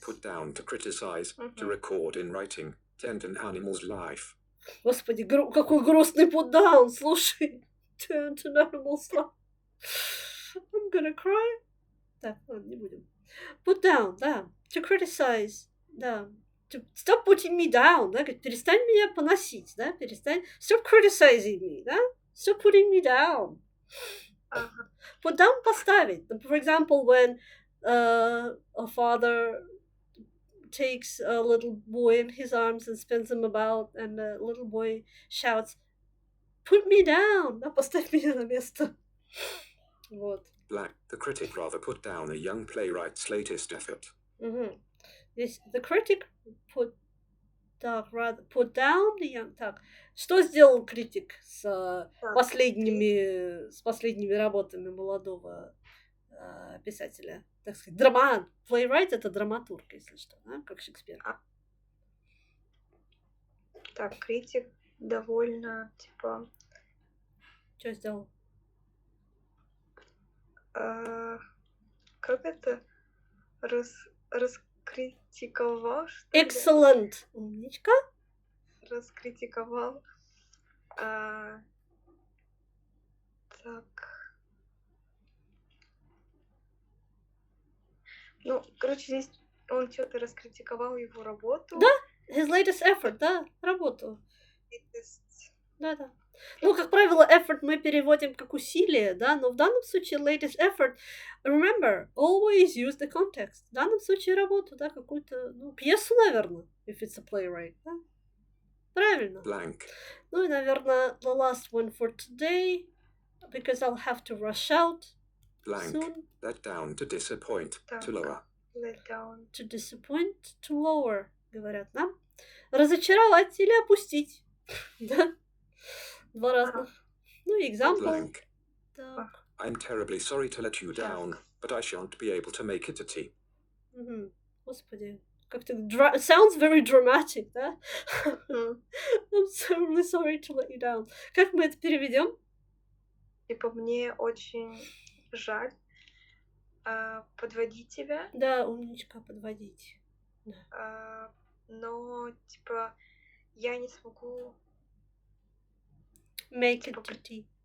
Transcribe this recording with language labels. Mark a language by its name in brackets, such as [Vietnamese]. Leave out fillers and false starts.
[English] Put down, to criticize, to record in writing, tend an animal's life. [Russian] Господи, какой грустный put down, слушай. [English] Tend an animal's life. I'm gonna cry. [Russian] Так, ладно, не будем. [English] Put down, да. To criticize, да. To stop putting me down, да. [Russian] Перестань меня поносить, да. Перестань. [English] Stop criticizing me, да. Stop putting me down. Put down [Russian] поставить. [English] For example, when a father takes a little boy in his arms and spins him about, and the little boy shouts, "Put me down!" [Russian] Да, поставь меня на место. Вот. [English] Black. The critic rather put down a young playwright's latest effort. [Russian] Здесь [English] the critic put down the young... [Russian] Так, что сделал критик с последними работами молодого писателя? Так сказать, playwright — это драматург, если что, да? Как Шекспир. Так, критик довольно, типа... Что сделал? Как это? Раскритиковал, что [English] Excellent! [Russian] Умничка. Раскритиковал. Так. Ну, короче, здесь он что-то раскритиковал его работу. Да, [English] his latest effort, [Russian] да, работу. Да. Ну, как правило, effort мы переводим как усилие, да, но в данном случае [English] latest effort, remember, always use the context. [Russian] В данном случае работу, да, какую-то, ну, пьесу, наверное, [English] if it's a playwright, [Russian] да. Правильно. [English] Blank. [Russian] Ну и, наверное, [English] the last one for today, because I'll have to rush out Blank. soon. Let down, to disappoint, [Russian] Так. [English] to lower. Let down. To disappoint, to lower. [Russian] говорят нам. Разочаровать или опустить. Да? Два разных. Ну, example. [English] Blank. [Russian] Так. [English] I'm terribly sorry to let you down, but I shan't be able to make it to tea. Мгм. [Russian] Господи, как-то [English] sounds very dramatic, [Russian] да? [English] I'm so really sorry to let you down. [Russian] Как мы это переведем? Типа, мне очень жаль подводить тебя, Да, умничка, подводить. но, типа, я не смогу [English] Make [Russian] Типа, [English] it to tea.